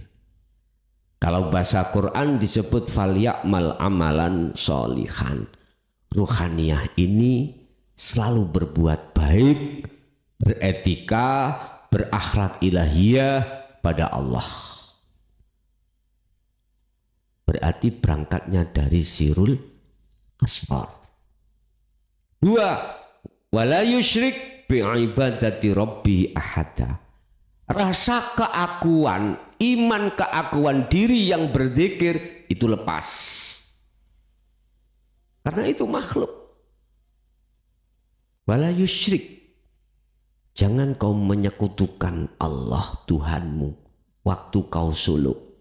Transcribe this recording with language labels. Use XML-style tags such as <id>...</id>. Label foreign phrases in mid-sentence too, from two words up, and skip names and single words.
<id>Kalau bahasa Quran disebut</id> <ar>فليعمل عملا صالحا.</ar> <id>Ruhaniyah ini selalu berbuat baik, beretika, berakhlak ilahiyah pada Allah. Berarti berangkatnya dari</id> <ar>سر الأصغر. 2, ولا يشرك بعبادة ربي أحدا.</ar> <id>Rasa keakuan, iman keakuan diri yang berzikir itu lepas. Karena itu makhluk.</id> <ar>ولا يشرك.</ar> <id>Jangan kau menyekutukan Allah Tuhanmu waktu kau suluk.</id>